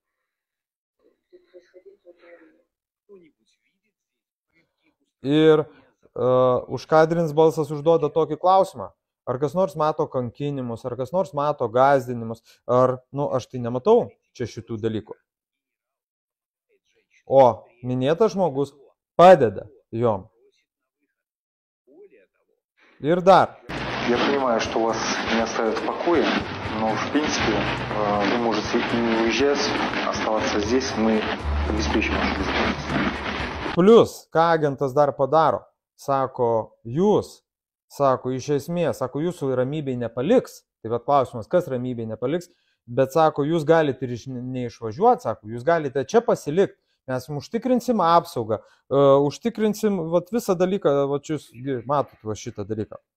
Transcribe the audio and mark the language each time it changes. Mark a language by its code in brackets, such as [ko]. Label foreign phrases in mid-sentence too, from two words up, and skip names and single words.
[lt] Ir užkadrinis balsas užduoda tokį klausimą, ar kas nors mato kankinimus, ar kas nors mato gąsdinimus, ar, aš tai nematau čia šitų dalykų. O minėtas žmogus padeda jom. Ir dar. [ru] Я понимаю, что вас не оставят в покое, но в принципе вы можете и не уезжать, оставаться здесь, мы обеспечим вашу безопасность. [lt] Plius, ką agentas dar padaro, sako, jūs, sako, iš esmės, sako, jūsų ramybei nepaliks, tai vat klausimas, kas ramybei nepaliks, bet sako, jūs galite ir neišvažiuoti, sako, jūs galite čia pasilikti, mes jums užtikrinsim apsaugą, užtikrinsim vat visą dalyką, vat jūs matot va šitą dalyką.